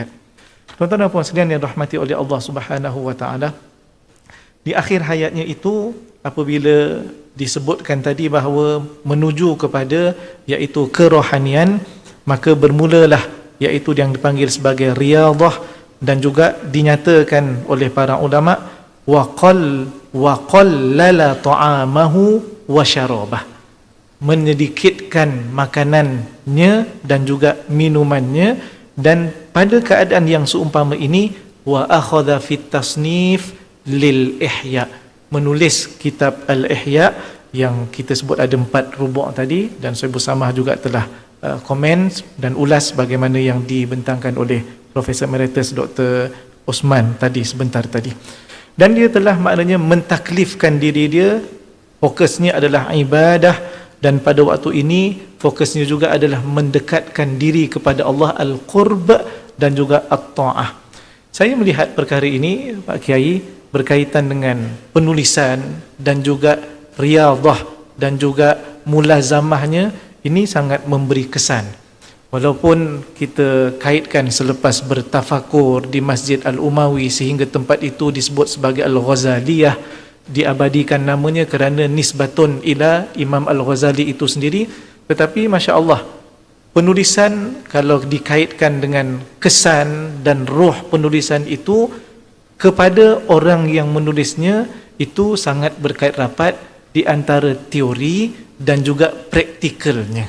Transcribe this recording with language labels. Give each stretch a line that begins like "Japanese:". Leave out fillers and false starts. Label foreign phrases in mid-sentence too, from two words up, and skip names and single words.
Malay: Tuan-tuan dan puan sekalian yang rahmati oleh Allah
Arabic: سبحانه وتعالى,
Malay: di akhir hayatnya itu apabila disebutkan tadi bahawa menuju kepada iaitu kerohanian, maka bermulalah iaitu yang dipanggil sebagai riyadhah, dan juga dinyatakan oleh para ulama
Arabic: وقلل طعامه وشرابه,
Malay: menyedikitkan makanannya dan juga minumannya. Dan pada keadaan yang seumpama ini,
Arabic: وأخذ في التصنيف للإحياء,
Malay: menulis kitab Al-Ihya yang kita sebut ada 4 rubuk tadi, dan Syekh Samah juga telah komen dan ulas bagaimana yang dibentangkan oleh Profesor Emeritus Dr. Osman tadi sebentar tadi. Dan dia telah maknanya mentaklifkan diri dia, fokusnya adalah ibadah, dan pada waktu ini fokusnya juga adalah mendekatkan diri kepada Allah, al-qurb dan juga at-ta'ah. Saya melihat perkara ini Pak Kiai berkaitan dengan penulisan dan juga riyadhah dan juga mulazamahnya, ini sangat memberi kesan. Walaupun kita kaitkan selepas bertafakur di Masjid Al-Umawi sehingga tempat itu disebut sebagai Al-Ghazaliyah, diabadikan namanya kerana
Arabic: نسبة إلى
Malay: Imam Al-Ghazali itu sendiri, tetapi
Arabic: ما شاء الله,
Malay: penulisan kalau dikaitkan dengan kesan dan roh penulisan itu kepada orang yang menulisnya, itu sangat berkait rapat di antara teori dan juga praktikalnya.